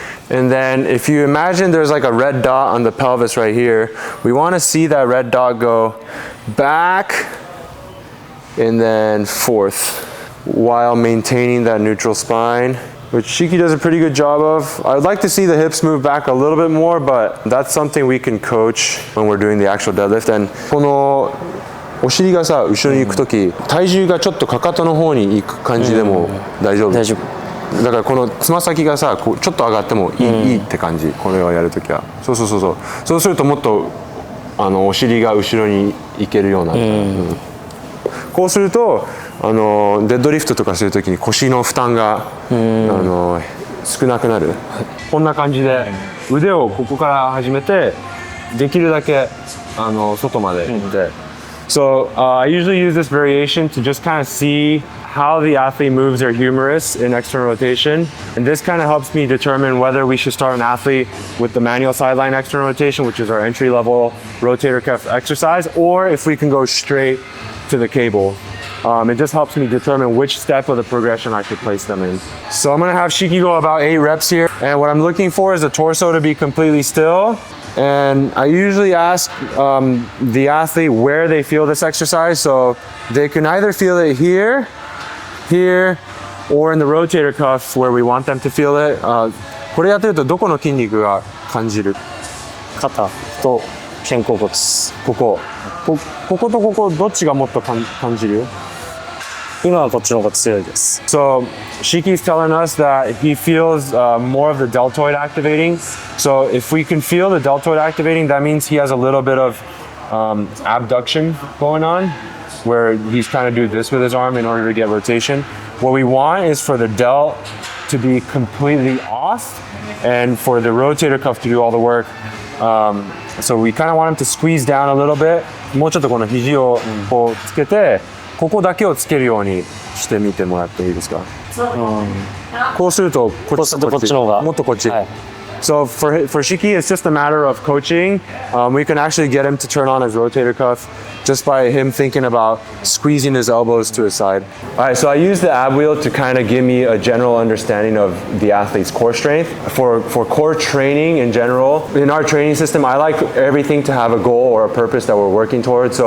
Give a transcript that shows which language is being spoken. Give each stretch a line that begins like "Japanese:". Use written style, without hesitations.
English: And then if you imagine there's like a red dot on the pelvis right here, we want to see that red dot go back and then forth while maintaining that neutral spine, which Shiki does a pretty good job of. I'd like to see the hips move back a little bit more, but that's something we can coach when we're doing the actual deadlift. And
Japanese: このお尻がさ、後ろに行くとき、体重がちょっとかかとの方に行く感じでも大丈夫。大丈夫。だからこのつま先がさ、こうちょっと上がってもいいって感じ。これをやるときは。そうそうそうそう。そうするともっとお尻が後ろに行けるようになる。こうするとデッドリフトとかするときに腰の負担が少なくなる。こんな感じで腕をここから始めてできるだけ外まで行って。
English: So I usually use this variation to just kind of see how the athlete moves their humerus in external rotation. And this kind of helps me determine whether we should start an athlete with the manual sideline external rotation, which is our entry-level rotator cuff exercise, or if we can go straight to the cable. It just helps me determine which step of the progression I should place them in. So I'm gonna have Shiki go about 8 reps here. And what I'm looking for is the torso to be completely still. And I usually ask the athlete where they feel this exercise. So they can either feel it here, here, or in the rotator cuff where we want them to feel it.
Japanese: これやってるとどこの筋肉が感じる？肩と肩甲骨。こことここどっちがもっと感じる？今はこっちの方が強いです。
English: So Shiki's telling us that he feels more of the deltoid activating. So if we can feel the deltoid activating, that means he has a little bit of abduction going on, where he's trying to do this with his arm in order to get rotation. What we want is for the delt to be completely off and for the rotator cuff to do all the work. So we kind of want him to squeeze down a little bit.
Japanese: もうちょっとこの肘をこうつけて、ここだけをつけるようにしてみてもらっていいですか？こうするとこっちの方がもっとこっち。
English: So for Shiki, it's just a matter of coaching. We can actually get him to turn on his rotator cuff just by him thinking about squeezing his elbows to his side. All right, so I use the ab wheel to kind of give me a general understanding of the athlete's core strength. For core training in general, in our training system, I like everything to have a goal or a purpose that we're working towards.